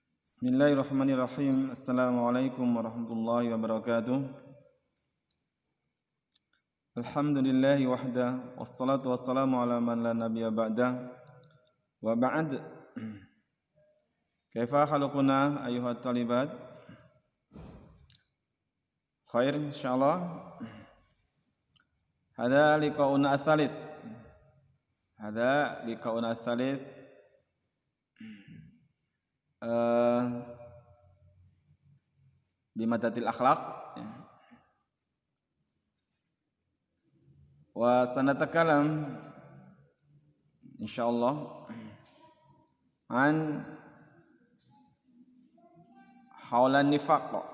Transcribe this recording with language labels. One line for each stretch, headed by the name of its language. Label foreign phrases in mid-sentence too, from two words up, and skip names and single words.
Arabic: بسم الله الرحمن الرحيم السلام عليكم ورحمة الله وبركاته. الحمد لله وحده والصلاة والسلام على من لا نبي بعده. وبعد. كيف خلقنا أيتها الطالبات? خير إن شاء الله. هذا لقاؤنا الثالث هذا لقاؤنا الثالث. بمادة الأخلاق وسنتكلم إن شاء الله عن حول النفاق